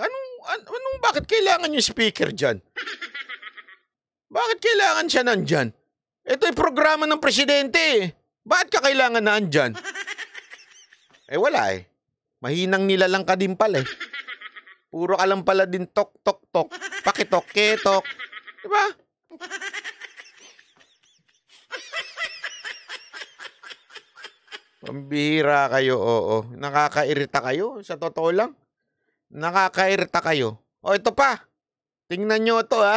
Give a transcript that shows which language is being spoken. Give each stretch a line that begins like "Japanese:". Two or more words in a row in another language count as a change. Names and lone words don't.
Filipino: Bakit kailangan yung speaker dyan? Bakit kailangan siya nandyan? Ito ay programa ng presidente eh. Bakit ka kailangan na andyan? Eh wala eh. Mahinang nilalang ka din pala eh. Puro ka lang pala din tok, tok, tok. Pakitok, ketok. Diba? Pambihira kayo, oo. Nakakairita kayo, sa totoo lang. Nakakairita kayo. O, ito pa. Tingnan nyo ito, ha.